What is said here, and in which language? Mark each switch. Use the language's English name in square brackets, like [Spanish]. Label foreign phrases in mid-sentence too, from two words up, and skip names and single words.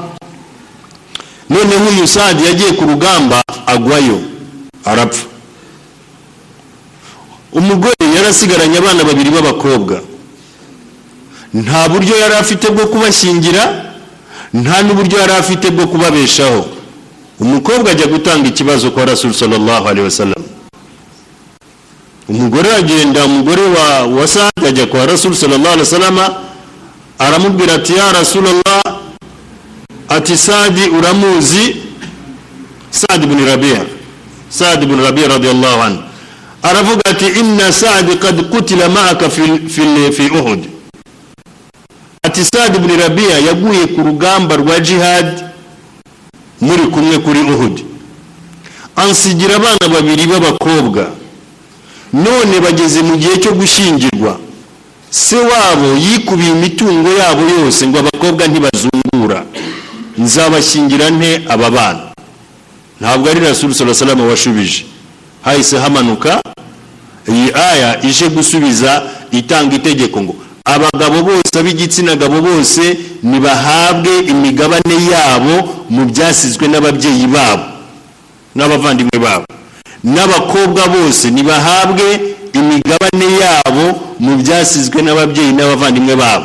[Kinyarwanda] Noneho uyu Saad yagiye ku rugamba agwayo arapfa. Umugore yarasigaranye abana babiri b'abakobwa, nta buryo yari afite bwo kubashyingira, nta n'uburyo yari afite bwo kubabeshaho. Umukobwa ajya gutanga ikibazo kwa [Arabic] رسول صلى الله عليه وسلم. [Kinyarwanda] Umugore agenda, umugore wa Saad ajya kwa [Arabic] رسول صلى الله عليه وسلم, [Kinyarwanda] aramubwira ati [Arabic] يا رسول الله, [Kinyarwanda] ati Saad uramuzi? [Arabic] سعد بن الربيع رضي الله عنه [Kinyarwanda] aravuga ati [Arabic] إن سعدا قد قتل معك في أحد. [Kinyarwanda] Ati Saad ibn Rabi'a yaguye ku rugamba rwa jihad muri kumwe kuri Uhud, ansigira abana babiri b'abakobwa. None bageze mu gihe cyo gushyingirwa, se wabo yikubiye imitungo yabo yose ngo abakobwa ntibazungura, nzabashyingira nte aba bana? Ntabwo ari [Arabic] رسول صلى الله عليه وسلم [Kinyarwanda] washubije, hahise hamanuka iyi aya ije gusubiza, itanga itegeko ngo abagabo bose ab'igitsina gabo bose nibahabwe imigabane yabo mu byasizwe n'ababyeyi babo n'abavandimwe babo, n'abakobwa bose nibahabwe imigabane yabo mu byasizwe n'ababyeyi n'abavandimwe babo.